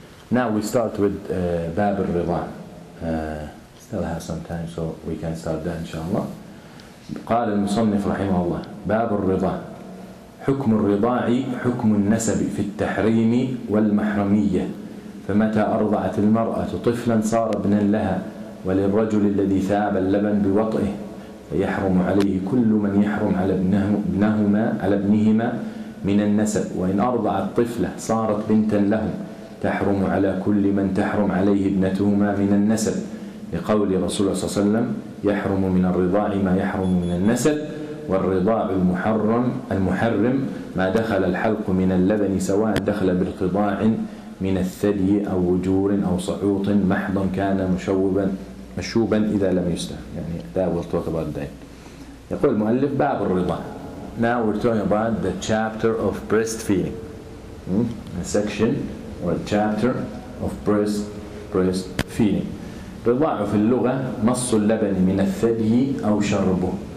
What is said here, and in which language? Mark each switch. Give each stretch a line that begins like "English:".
English: Now we start with Bab al-Rida. Still have some time, so we can start that inshallah.
Arabic: قال المصنف رحمه الله باب الرضاع. حكم الرضاع حكم النسب في التحريم والمحرمية، فمتى أرضعت المرأة طفلا صار ابنا لها، وللرجل الذي ثاب اللبن بوطئه فيحرم عليه كل من يحرم على ابنهما من النسب، وإن أرضعت طفلة صارت بنتا له تحرم على كل من تحرم عليه ابنتهما من النسب، لقول رسول الله صلى الله عليه وسلم يحرم من الرضاع ما يحرم من النسب، والرضاع المحرم ما دخل الحلق من اللبن سواء دخل بارتضاع من الثدي أو وجور أو صعوط محضا كان مشوبا إذا لم يستهل.
English: that we'll talk about that.
Arabic: يقول المؤلف باب الرضاع.
English: Now we're talking about the chapter of breastfeeding, a section or a chapter of breastfeeding.
Arabic: الرضاع في اللغة مص اللبن من الثدي أو شربه.